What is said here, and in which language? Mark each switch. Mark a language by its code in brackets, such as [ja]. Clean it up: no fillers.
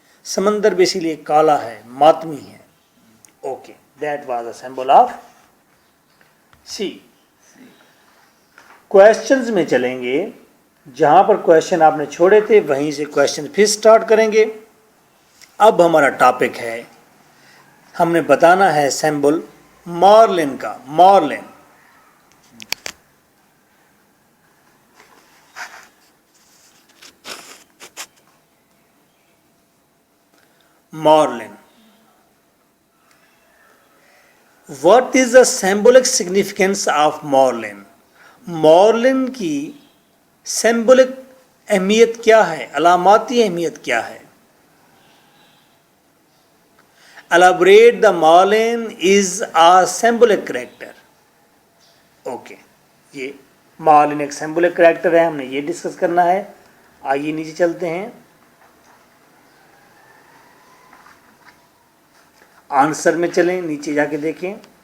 [hi] समंदर भी इसीलिए काला है, मातमी है। [en] Okay, that was a symbol of sea. [hi] Questions में चलेंगे, जहां पर क्वेश्चन आपने छोड़े थे वहीं से क्वेश्चन फिर स्टार्ट करेंगे। अब हमारा टॉपिक है, हमने बताना है सिंबल मॉर्लिन का। [en] Marlin, marlin, what is the symbolic significance of marlin? [hi] मॉर्लिन की सिंबॉलिक अहमियत क्या है, अलामाती अहमियत क्या है? [en] Elaborate the Marlin is a symbolic character. [hi] Okay, ये मार्लिन एक सिंबॉलिक कैरेक्टर है, हमने ये डिस्कस करना है। आइए नीचे चलते हैं, आंसर में चलें, नीचे जाके देखें।